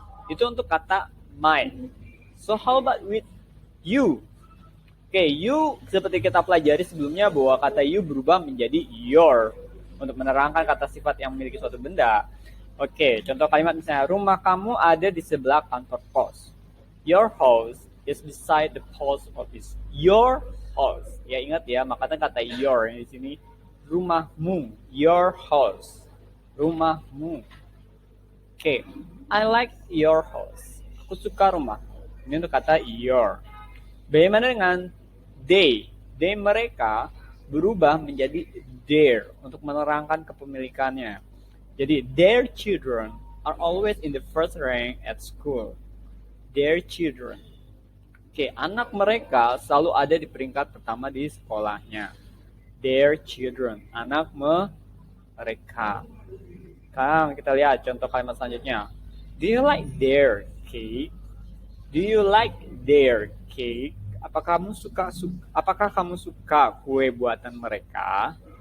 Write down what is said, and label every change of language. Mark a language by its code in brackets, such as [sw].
[id] Itu untuk kata my. [en] So how about with you? [id] Oke, you seperti kita pelajari sebelumnya bahwa kata you berubah menjadi your untuk menerangkan kata sifat yang memiliki suatu benda. Oke, contoh kalimat misalnya, rumah kamu ada di sebelah kantor pos. [en] Your house is beside the post office. Your house. [id] Ya ingat ya, makanya kata your di sini rumahmu. [en] Your house. [id] Rumahmu. [en] Oke, I like your house. [id] Aku suka rumah. Ini untuk kata your. Bagaimana dengan they? They mereka berubah menjadi their untuk menerangkan kepemilikannya. [en] Jadi their children are always in the first rank at school. Their children. [id] Oke, anak mereka selalu ada di peringkat pertama di sekolahnya. [en] Their children. [id] Anak mereka. Sekarang kita lihat contoh kalimat selanjutnya. [en] Do you like their cake? Do you like their cake? [id] Apakah kamu suka kue buatan mereka?